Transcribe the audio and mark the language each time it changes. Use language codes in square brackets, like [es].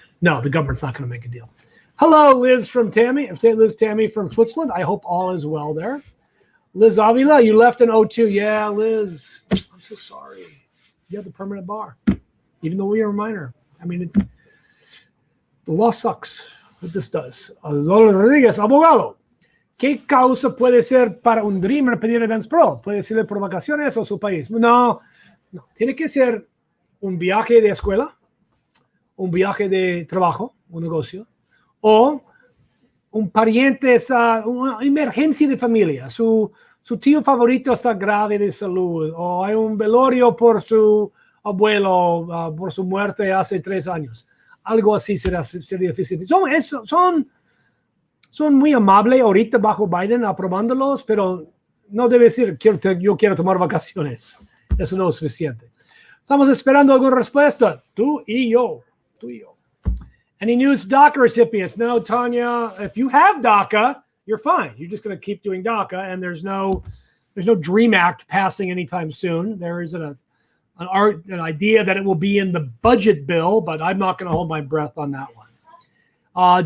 [en] No, the government's not going to make a deal. Hello, Liz Tammy from Switzerland. I hope all is well there. Liz Avila, you left in 02. Yeah, Liz, I'm so sorry. You have the permanent bar, even though we are a minor. I mean, the law sucks. What this does. [es] Adolfo Rodríguez, abogado. ¿Qué causa puede ser para un Dreamer pedir Advance Pro? ¿Puede ser por vacaciones o su país? No. Tiene que ser un viaje de escuela, un viaje de trabajo, un negocio, o un pariente, una emergencia de familia. Su tío favorito está grave de salud, o hay un velorio por su abuelo, por su muerte hace 3 años. Algo así sería difícil. Son muy amables ahorita bajo Biden aprobándolos, pero no debe decir yo quiero tomar vacaciones. Eso no es suficiente. Estamos esperando alguna respuesta. Tú y yo. [en] Any news DACA recipients? No, Tanya. If you have DACA, you're fine. You're just going to keep doing DACA, and there's no DREAM Act passing anytime soon. There is an idea that it will be in the budget bill, but I'm not going to hold my breath on that one.